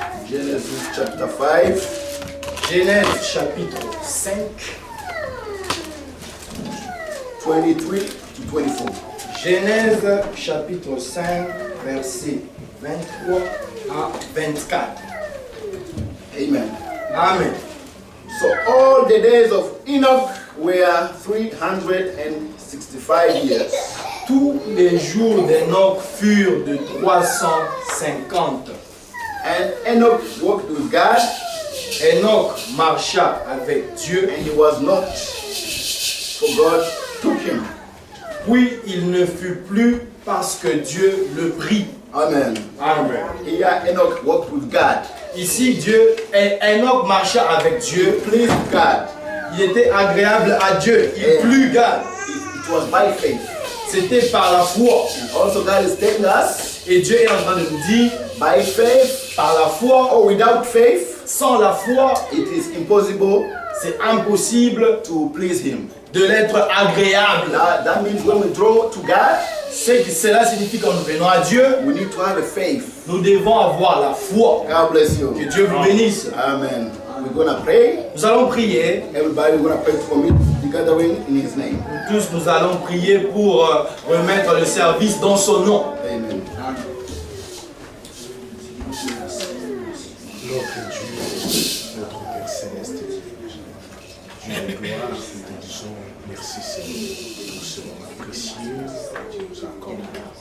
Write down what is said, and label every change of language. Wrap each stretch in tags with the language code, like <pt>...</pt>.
<en>Genesis chapter 5.</en> <fr>Genèse chapitre 5.</fr> <en>23 to 24.</en> <fr>Genèse chapitre 5, verset 23 à 24.</fr> <en>Amen.</en> <fr>Amen.</fr> <en>So all the days of Enoch were 365 years.</en> <fr>Tous les jours d'Enoch furent de 365 50.</fr> <en>And Enoch walked with God,</en> <fr>Enoch marcha avec Dieu,</fr> <en>and he was not, for God took him.</en> <fr>puis il ne fut plus parce que Dieu le prit.</fr> <en>Amen.</en> <fr>Amen.</fr> <en>Here Enoch walked with God.</en> <fr>Ici, Enoch marcha avec Dieu,</fr> <en>Pleased God.</en> <fr>il était agréable à Dieu, il plut God.</fr> <en>It was by faith.</en> <fr>C'était par la foi.</fr> <en>And also God is telling us,</en> <fr>Et Dieu est en train de nous dire,</fr> <en>by faith</en> <fr>par la foi,</fr> <en>or without faith,</en> <fr>sans la foi,</fr> <en>it is impossible</en> <fr>c'est impossible</fr> <en>to please him.</en> <fr>de l'être agréable.</fr> <en>That means when we draw to God,</en> <fr>Cela signifie quand nous venons à Dieu,</fr> <en>we need to have a faith.</en> <fr>nous devons avoir la foi.</fr> <en>God bless you.</en> <fr>Que Dieu vous bénisse.</fr> <en>Amen. We're going to pray.</en> <fr>Nous allons prier.</fr> <en>Everybody, we're going to pray to commit the gathering in his name.</en> <fr>Nous tous, nous allons prier pour remettre le service dans son nom.</fr> <en>Amen.</en> <fr>Notre Dieu, notre Père Céleste, Dieu de gloire, nous te disons merci Seigneur pour ce moment précieux que tu nous accordes.</fr>